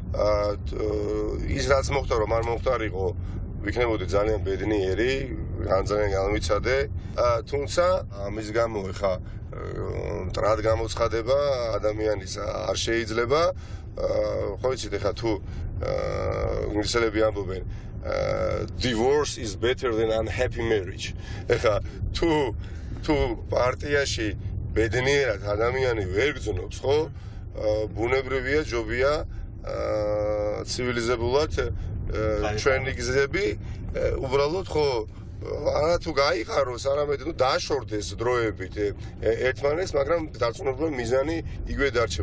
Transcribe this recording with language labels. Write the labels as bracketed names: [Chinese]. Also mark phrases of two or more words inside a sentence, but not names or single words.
[Georgian] ის რაც მოხდა, რომ არ მომხდარიყო, ვიქნებოდი ძალიან ბედნიერი, ძალიან განვიცადე, თუმცა ამის გამო ხა მტრად გამოცხადება ადამიანის არ შეიძლება. ხო იცით ხა თუ ინგლისელები ამბობენ [English] divorce is better than unhappy marriage. [Georgian] ხა თუ პარტიაში ბედნიერად ადამიანი ვერ გძნობს, ხო? ბუნებრივია, ჯობია ცივილიზებულად ჩვენი გზები უბრალოდ ხო არა თუ გაიყაროს, არამედ ნუ დაშორდეს დროებით ერთმანეთს, მაგრამ დარწმუნებული მიზანი იგივე დარჩება.